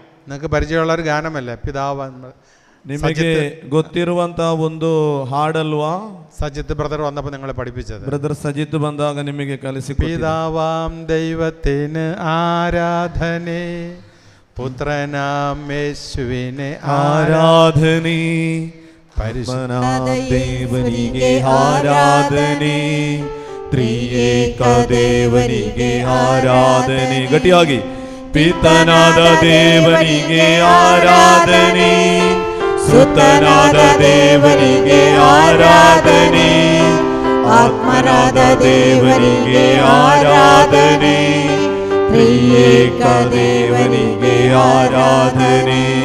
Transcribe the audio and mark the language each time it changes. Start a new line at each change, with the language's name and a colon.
Malayalam: നിങ്ങൾക്ക് പരിചയമുള്ള ഒരു ഗാനമല്ലേ പിതാവ്?
Kannada: ನಿಮಗೆ ಗೊತ್ತಿರುವಂತ ಒಂದು ಹಾಡಲ್ವಾ?
Malayalam: സജിത്ത് ബ്രദർ വന്നപ്പോൾ നിങ്ങളെ പഠിപ്പിച്ചത്.
Kannada: ಬ್ರದರ್ ಸಜಿತ್ ಬಂದಾಗ ನಿಮಗೆ ಕಲಿಸಿಕೊಟ್ಟಿದ್ದೆ.
Malayalam: പിതാവാം ദൈവത്തിന് ആരാധനെ, പുത്രനാം യേശുവിനെ
Kannada: ಆರಾಧನೆ,
Malayalam: പരിശുദ്ധ
Kannada: ದೇವನಿಗೆ ಆರಾಧನೆ, ತ್ರಿಯೇಕ ದೇವನಿಗೆ ಆರಾಧನೆ. ಗಟ್ಟಿಯಾಗಿ. ಪಿತನಾದ ದೇವನಿಗೆ ಆರಾಧನೆ, ಸುತನಾದ ದೇವನಿಗೆ ಆರಾಧನೆ, ಆತ್ಮರಾದ ದೇವನಿಗೆ ಆರಾಧನೆ, ತ್ರಿಯೇಕ ದೇವನಿಗೆ ಆರಾಧನೆ.